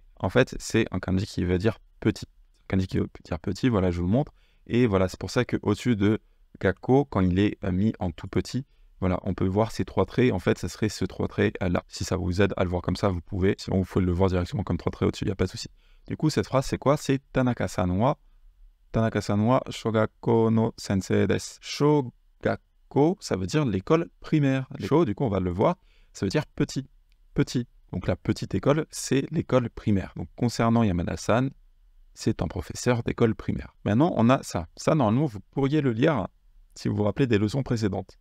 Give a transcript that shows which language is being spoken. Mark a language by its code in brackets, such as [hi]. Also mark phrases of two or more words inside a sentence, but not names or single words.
[fr] En fait, c'est un kanji qui veut dire petit. Un kanji qui veut dire petit, voilà, je vous le montre. Et voilà, c'est pour ça qu'au-dessus de gakko, quand il est mis en tout petit, voilà, on peut voir ces 3 traits. En fait, ça serait ce 3 traits là. Si ça vous aide à le voir comme ça, vous pouvez. Sinon, vous pouvez le voir directement comme 3 traits au-dessus, il n'y a pas de souci. Du coup, cette phrase, c'est quoi? [ja] C'est 田中さんは小学校の先生です. [fr] Shogakko, ça veut dire l'école primaire. Sho, du coup, on va le voir, ça veut dire petit. Petit. Donc la petite école, c'est l'école primaire. Donc concernant Yamada-san, c'est un professeur d'école primaire. Maintenant, on a ça. Ça, normalement, vous pourriez le lire si vous vous rappelez des leçons précédentes.